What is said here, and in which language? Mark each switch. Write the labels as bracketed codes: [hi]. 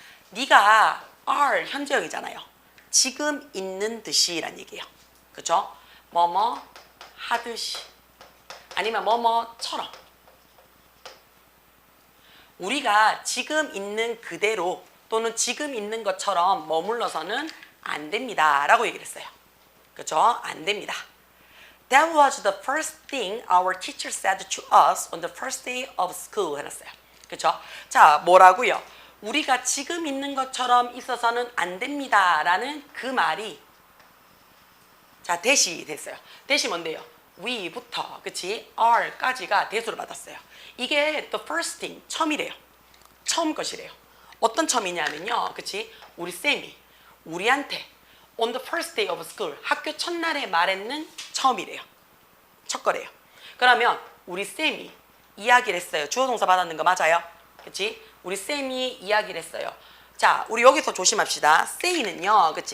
[ko] 네가 are 현재형이잖아요. 지금 있는 듯이 라는 얘기예요. 그죠? 뭐뭐 하듯이 아니면 뭐뭐처럼 우리가 지금 있는 그대로 또는 지금 있는 것처럼 머물러서는 안 됩니다 라고 얘기를 했어요. 그죠? 안 됩니다. [en] That was the first thing our teacher said to us on the first day of school [ko] 해놨어요. 그죠? 자, 뭐라고요? 우리가 지금 있는 것처럼 있어서는 안 됩니다 라는 그 말이 자, 대시 됐어요. 대시 뭔데요? we부터, 그치? are까지가 대수를 받았어요. 이게 [en] the first thing, [ko] 처음이래요. 처음 것이래요. 어떤 처음이냐면요. 그치? 우리 쌤이 우리한테 [en] on the first day of school, [ko] 학교 첫날에 말했는 처음이래요. 첫 거래요. 그러면 우리 쌤이 이야기를 했어요. 주어 동사 받았는 거 맞아요? 그치? 우리 쌤이 이야기를 했어요. 자, 우리 여기서 조심합시다. say는요, 그치?